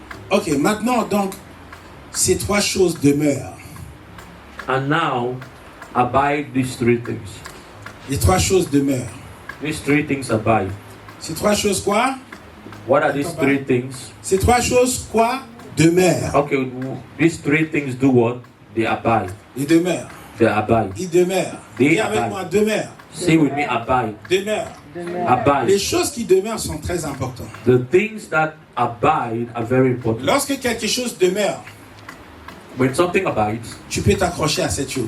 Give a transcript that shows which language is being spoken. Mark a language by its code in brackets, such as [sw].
[fr] Ok, maintenant, donc, ces 3 choses demeurent. [en] And now, abide these 3 things. [fr] Les 3 choses demeurent. [en] These 3 things abide. [fr] Ces 3 choses quoi? [en] What are these 3 things? [fr] Ces 3 choses quoi? Demeurent. [en] Okay, these 3 things do what? They abide. [fr] Ils demeurent. [en] They abide. [fr] Ils demeurent. Dis avec moi, demeure. [en] Say with me, abide. [fr] Demeure. [en] Abide. [fr] Les choses qui demeurent sont très importantes. [en] The things that abide are very important. [fr] Lorsque quelque chose demeure, [en] when something abides, [fr] tu peux t'accrocher à cette chose.